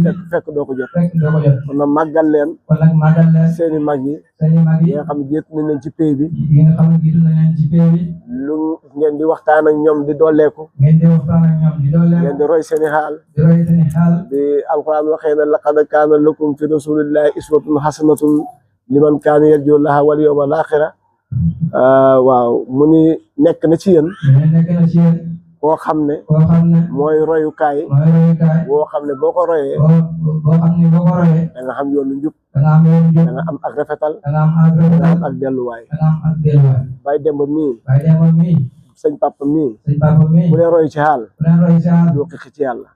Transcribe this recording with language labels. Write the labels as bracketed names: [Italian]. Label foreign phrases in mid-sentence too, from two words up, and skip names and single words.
[Wolof] Fekk, fekk doo ko jot. Fekk doo ko jot. Kon nag màggal leen. Kon nag màggal leen. Seeni mag yi. seen i mag yi. Yi nga xam ne jiitu nañ leen ci pay bi. Yi nga xam ne jiitu nañ leen ci pay bi. Lu ngeen di waxtaan ak ñoom di dolleeku. Ngeen di waxtaan ak ñoom di dolleeku. Ngeen di roy seeni xaal. Di roy seeni xaal. Di Alquran waxee ne, [Arabic] "لقد كان لكم في رسول الله أسوة حسنة لمن كان يرجو الله واليوم الآخر." [Wolof] Ah, waaw, mu ni nekk na ci yéen. Mu ne nekk na ci yéen. Koo xam ne. Koo xam ne. Mooy royukaay. Mooy royukaay. Boo xam ne boo ko royee. Boo, boo xam ne boo ko royee. Da nga xam yoonu njub. Da nga am yoonu jub. Da nga am ak rafetal. Da nga am ak rafetal. Da nga am ak delluwaay. Da nga am ak delluwaay. Baye Demba mii. Baye Demba mii. Sëñ Papa mii. Sëñ Papa mii. Ku leen roy ci xaal. Ku leen roy ci xaal. Doo xeexi ci Yàlla.